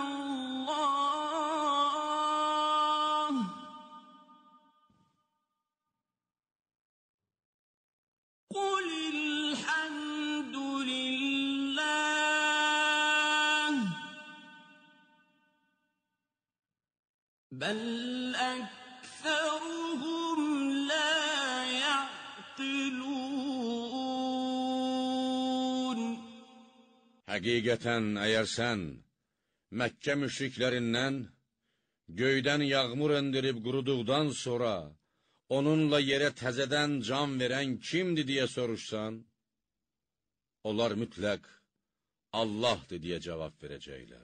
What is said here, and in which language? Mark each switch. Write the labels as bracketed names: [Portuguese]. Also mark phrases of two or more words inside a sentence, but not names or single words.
[Arabic] اللَّهُ ۚ قُلِ الْحَمْدُ لِلَّهِ ۚ بَلْ أَكْثَرُهُمْ لَا يَعْقِلُونَ. [Azerbaijani] Həqiqətən, əgər sən Məkkə müşriklərindən göydən yağmur endirib quruduqdan sonra onunla yerə təzədən can verən kimdir deyə soruşsan, onlar mütləq Allahdır deyə cavab verəcəklər.